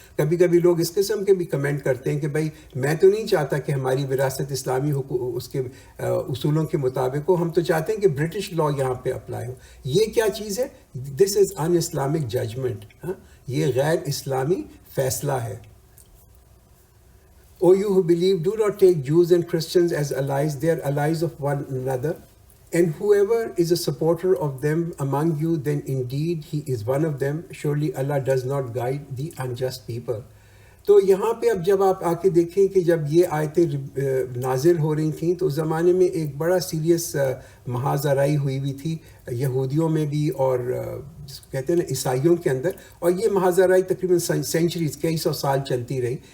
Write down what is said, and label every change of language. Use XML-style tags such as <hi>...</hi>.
<ur>کبھی کبھی لوگ اس قسم کے بھی کمنٹ کرتے ہیں کہ بھائی میں تو نہیں چاہتا کہ ہماری وراثت اسلامی اس کے اصولوں کے مطابق ہو, ہم تو چاہتے ہیں کہ برٹش لا یہاں پہ اپلائی ہو. یہ کیا چیز ہے؟</ur> <en>this is an Islamic judgement,</en> <ur>یہ غیر اسلامی فیصلہ ہے.</ur> <en>O you who believe, do not take Jews and Christians as allies, they are allies of one another. And whoever is a supporter of them among you, then indeed he is one of them. Surely Allah does not guide the unjust people.</en> <ur>تو یہاں پہ اب جب آپ آ کے دیکھیں کہ جب یہ آیتیں نازل ہو رہی تھیں تو اس زمانے میں ایک بڑا سیریس محاذ آرائی ہوئی تھی یہودیوں میں بھی, اور جس کو کہتے ہیں نا عیسائیوں کے اندر, اور یہ محاذ آرائی تقریباً سینچریز, کئی سو سال چلتی رہی.</ur>